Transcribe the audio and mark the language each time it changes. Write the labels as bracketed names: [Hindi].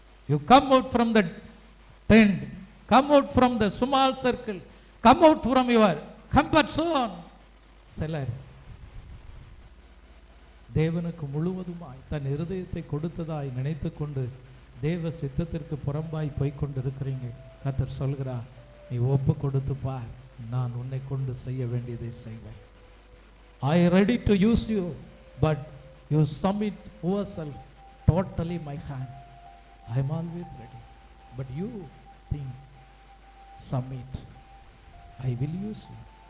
[English] You come out from the tent, come out from the small circle, come out from your comfort zone. [Tamil] சிலர் தேவனுக்கு முழுவதுமாய் தன் இருதயத்தை கொடுத்ததாய் நினைத்து கொண்டு தேவ சித்தத்திற்கு புறம்பாய் போய்கொண்டிருக்கிறீங்க. கர்த்தர் சொல்கிறார், நீ ஒப்பு கொடுத்து பார், நான் உன்னை கொண்டு செய்ய வேண்டியதை செய்வேன். [English] I ready to use you, but you submit yourself totally my hand. I am always ready, but you think, submit, I will use you.